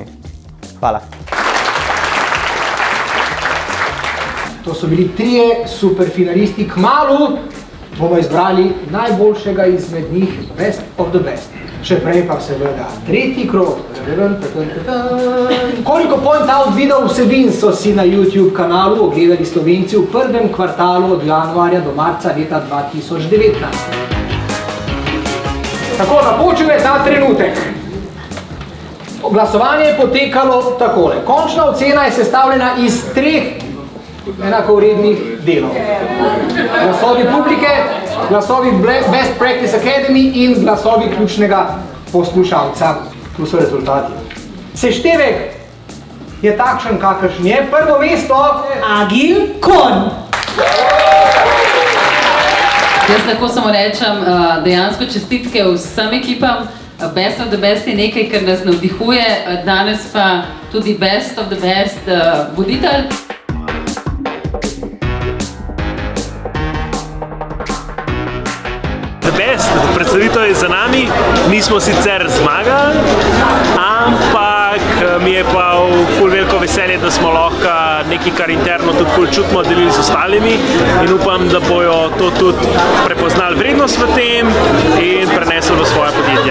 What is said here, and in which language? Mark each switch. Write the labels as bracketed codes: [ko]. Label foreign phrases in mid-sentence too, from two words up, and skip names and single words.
[sl] Hvala. To so bili 3 superfinalisti. Kmalu bomo izbrali najboljšega izmed njih, Best of the Best. Še prej pa seveda 3. krog. Koliko point out video vsebin so si na YouTube kanalu ogledali Slovenci v prvem kvartalu od januarja do marca leta 2019? Tako, napočil je ta trenutek. Glasovanje je potekalo takole. Končna ocena je sestavljena iz 3 enakovrednih delov. Glasovi publike, glasovi Best Practice Academy in glasovi ključnega poslušalca. Tu so rezultati. Seštevek je takšen, kakršen je. Prvo mesto Agil Kon. Jaz lahko samo rečem dejansko čestitke vsem ekipam. Best of the Best je nekaj, kar nas navdihuje. Danes pa tudi Best of the Best voditelj. Predstavitev je za nami, nismo sicer zmagali, ampak mi je pa ful veliko veselje, da smo lahko nekaj, kar interno tudi ful čutimo, delili z ostalimi in upam, da bojo to tudi prepoznali vrednost v tem in prenesli v svoje podjetja.